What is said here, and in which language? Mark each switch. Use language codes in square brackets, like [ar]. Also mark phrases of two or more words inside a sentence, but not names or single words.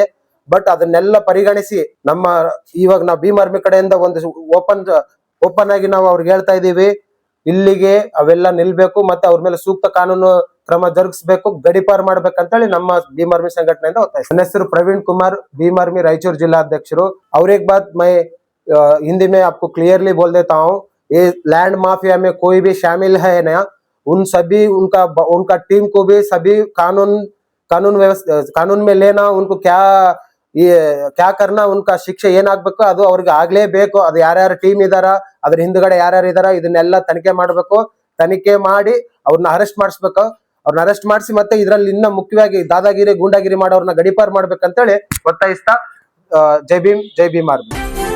[kn] ಬಟ್ ಅದನ್ನೆಲ್ಲ ಪರಿಗಣಿಸಿ ಇವಾಗ ನಾವು ಭೀಮ್ ಆರ್ಮಿ ಕಡೆಯಿಂದ ಒಂದು ಓಪನ್ ಆಗಿ ನಾವು ಅವ್ರಿಗೆ ಹೇಳ್ತಾ ಇದೀವಿ, ಇಲ್ಲಿಗೆ ಅವೆಲ್ಲ ನಿಲ್ಬೇಕು, ಮತ್ತೆ ಅವ್ರ ಮೇಲೆ ಸೂಕ್ತ ಕಾನೂನು ಕ್ರಮ ಜರುಗಿಸಬೇಕು, ಗಡಿಪಾರು ಮಾಡ್ಬೇಕಂತೇಳಿ ನಮ್ಮ ಭೀಮ್ ಆರ್ಮಿ ಸಂಘಟನೆಯಿಂದ ಒತ್ತಾಯಿಸ್ತೀವಿ. ನನ್ನ ಹೆಸರು ಪ್ರವೀಣ್ ಕುಮಾರ್, ಭೀಮ್ ಆರ್ಮಿ ರಾಯಚೂರು ಜಿಲ್ಲಾಧ್ಯಕ್ಷರು. [hi] और एक बात मैं हिंदी में आपको क्लियरली बोल देता हूँ, ये [en] land mafia [hi] में कोई भी शामिल है ना, उन सभी उनका टीम को भी सभी कानून में लेना, उनको क्या करना, उनका [kn] ಶಿಕ್ಷೆ ಏನಾಗ್ಬೇಕು ಅದು ಅವ್ರಿಗೆ ಆಗ್ಲೇಬೇಕು. ಅದು ಯಾರ್ಯಾರ ಟೀಮ್ ಇದಾರ, ಅದ್ರ ಹಿಂದ್ಗಡೆ ಯಾರ್ಯಾರು ಇದಾರ, ಇದನ್ನೆಲ್ಲ ತನಿಖೆ ಮಾಡ್ಬೇಕು. ತನಿಖೆ ಮಾಡಿ ಅವ್ರನ್ನ ಅರೆಸ್ಟ್ ಮಾಡಿಸ್ಬೇಕು. ಅವ್ರನ್ನ ಅರೆಸ್ಟ್ ಮಾಡಿಸಿ ಮತ್ತೆ ಇದ್ರಲ್ಲಿ ಇನ್ನ ಮುಖ್ಯವಾಗಿ ದಾದಾಗಿರಿ ಗೂಂಡಾಗಿರಿ ಮಾಡೋರ್ನ ಗಡಿಪಾರು ಮಾಡ್ಬೇಕಂತೇಳಿ ಒತ್ತಾಯಿಸ್ತಾ, ಜೈ ಭೀಮ್ ಆರ್ಮಿ.